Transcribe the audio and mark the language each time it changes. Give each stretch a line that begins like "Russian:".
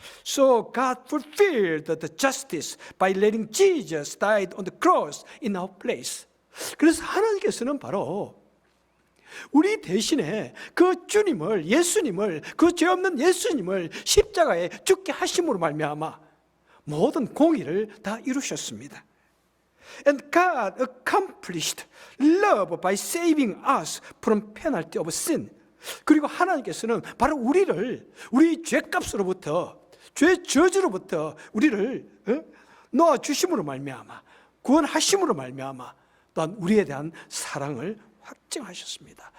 English: So God fulfilled the justice by letting Jesus die on the cross in our place.
Korean: 그래서 하나님께서는 바로 우리 대신에 그 주님을, 예수님을, 그 죄 없는 예수님을 십자가에 죽게 하심으로 말미암아 모든 공의를 다 이루셨습니다.
English: And God accomplished love by saving us from penalty of sin.
Korean: 그리고 하나님께서는 바로 우리를 우리 죄값으로부터, 죄 저주로부터 우리를 놓아 주심으로 말미암아, 구원하심으로 말미암아 또한 우리에 대한 사랑을 확증하셨습니다.